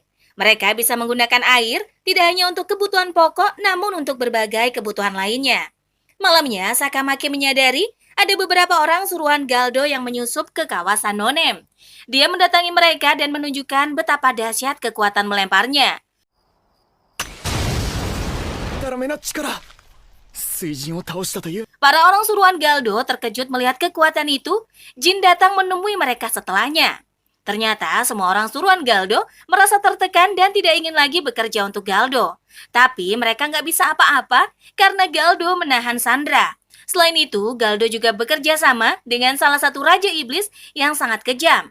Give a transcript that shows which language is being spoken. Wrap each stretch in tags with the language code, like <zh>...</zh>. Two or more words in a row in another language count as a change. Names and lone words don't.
<id>Mereka bisa menggunakan air tidak hanya untuk kebutuhan pokok, namun untuk berbagai kebutuhan lainnya. Malamnya, Sakamaki menyadari ada beberapa orang suruhan Galdo yang menyusup ke kawasan Nonem. Dia mendatangi mereka dan menunjukkan betapa dahsyat kekuatan melemparnya.</id> <ja>だらめな力水神を倒したという</ja> <id>Para orang suruhan Galdo terkejut melihat kekuatan itu. Jin datang menemui mereka setelahnya. Ternyata semua orang suruhan Galdo merasa tertekan dan tidak ingin lagi bekerja untuk Galdo. Tapi mereka nggak bisa apa-apa karena Galdo menahan Sandra. Selain itu, Galdo juga bekerja sama dengan salah satu Raja Iblis yang sangat kejam.</id>